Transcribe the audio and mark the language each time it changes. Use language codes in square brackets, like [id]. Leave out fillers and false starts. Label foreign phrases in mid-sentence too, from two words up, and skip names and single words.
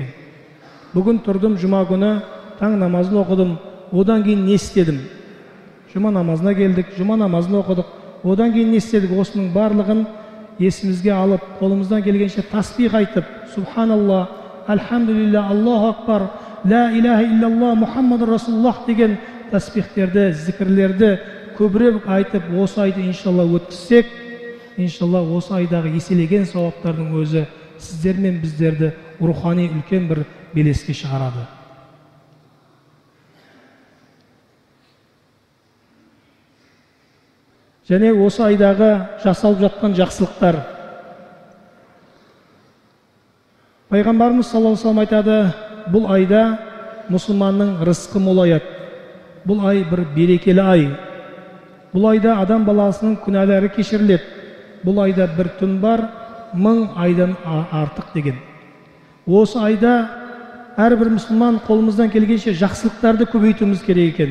[kk] Бүгін тұрдым, жұма күні таң намазын оқыдым, одан кейін не істедім? Жұма намазына келдік, жұма намазын оқыдық, одан кейін не істедік? Осының барлығын есімізге алып, қолымыздан келгенше тасбих айтып, [ar] سبحان الله، الحمد لله, الله أكبر، لا إله إلا الله، محمد رسول الله [kk] деген тасбихтерді, зікірлерді көбірек айтып, осы айды иншалла өткізсек, иншалла осы айдағы еселеген сауаптардың өзі сіздер мен біздерді рухани үлкен бір белеске шығарады. Және осы айдағы жасалып жатқан жақсылықтар. Пайғамбарымыз [ar] صلى الله عليه وسلم [kk] айтады, бұл айда мұсылманның рызқы молаяды. Бұл ай бір берекелі ай. Бұл айда адам баласының күнәлері кешіріледі. Бұл айда бір түн бар, 1000 айдан артық деген. Осы айда әрбір мұсылман қолымыздан келгенше жақсылықтарды көбейтуіміз керек екен.